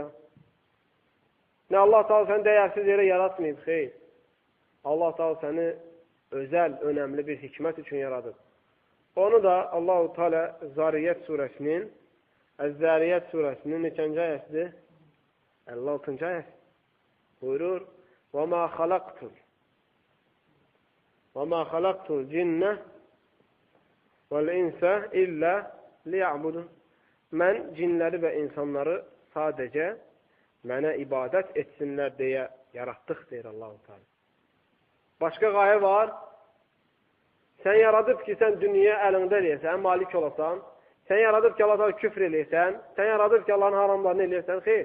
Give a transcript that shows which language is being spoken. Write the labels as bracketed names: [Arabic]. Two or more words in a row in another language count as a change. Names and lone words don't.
[Azerbaijani] Nə Allah Teala səni dəyərsiz yerə yaratmayıb, xeyr. Allah Teala səni özəl, önəmli bir hikmət üçün yaradır. Onu da Allah-u Teala Zariyyət surəsinin, Əz-Zariyyət surəsinin neçənci ayəsidir? 56-cı ayəsi. Buyurur, [Arabic] وَمَا خَلَقْتُ الْجِنَّ وَالْاِنْسَ إِلَّا لِيَعْبُدُونَ [Azerbaijani] Mən cinləri və insanları sadəcə mənə ibadət etsinlər deyə yaratdıq, deyir Allah-u Teala. Başqa qayə var. Sən yaradıb ki, sən dünyaya əlində eləyəsən, malik olasan. Sən yaradıb ki, Allah-u Teala küfr eləyəsən. Sən yaradıb ki, Allahın haramlarını eləyəsən, xeyr.